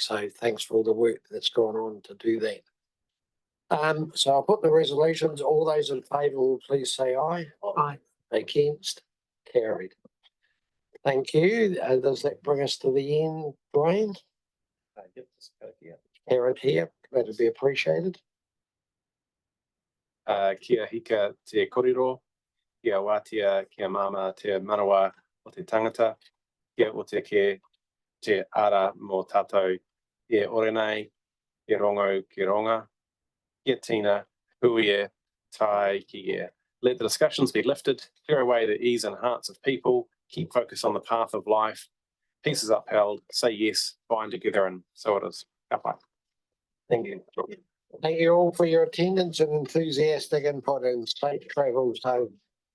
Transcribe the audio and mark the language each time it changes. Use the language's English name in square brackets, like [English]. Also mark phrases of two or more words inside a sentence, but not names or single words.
[English] So thanks for all the work that's gone on to do that. So I'll put the resolutions. All those in favour will please say aye. Aye. Against? Carried. Thank you. Does that bring us to the end, Dwayne? Carried here. That'd be appreciated. [Māori] Kia hika te korero, kia wātia, kia mama te manawa o te tangata, kia o te ke te ara mō tātou, e ore nei, e rongo ki ronga, kia tina, hui e, tai ki e. [English] Let the discussions be lifted, clear away the ease and hearts of people, keep focus on the path of life, peace is upheld, say yes, bind together, and so it is. [Māori] Ka pai. [English] Thank you. Thank you all for your attendance and enthusiastic input, and safe travels home.